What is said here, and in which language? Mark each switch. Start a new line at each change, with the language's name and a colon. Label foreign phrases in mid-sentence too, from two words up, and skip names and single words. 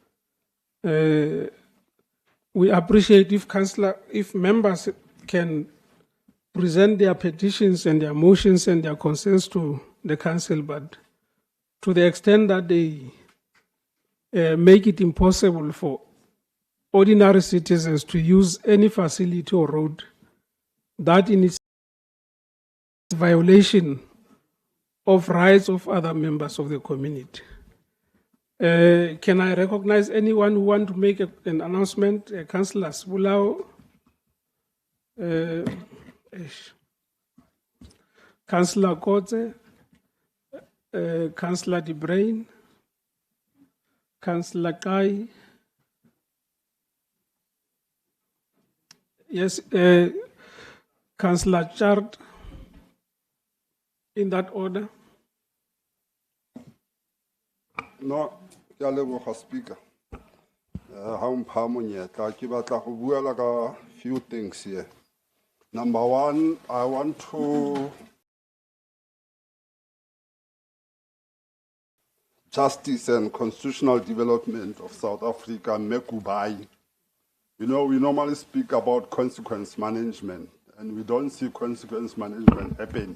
English: We appreciate if members can present their petitions and their motions and their concerns to the council, but to the extent that they make it impossible for ordinary citizens to use any facility or road, that in its violation of rights of other members of the community. Can I recognize anyone who want to make an announcement? Councillor Sibulao, Councillor Kotze, Councillor De Bruin, Councillor Kai. Yes, Councillor Chard, in that order. No,
Tswana: ke a leboga Speaker. Ha o mpha monyetla ke batla go buela ka
English: few things here. Number one, I want to Justice and Constitutional Development of South Africa, Mekubai. You know, we normally speak about consequence management, and we don't see consequence management happening.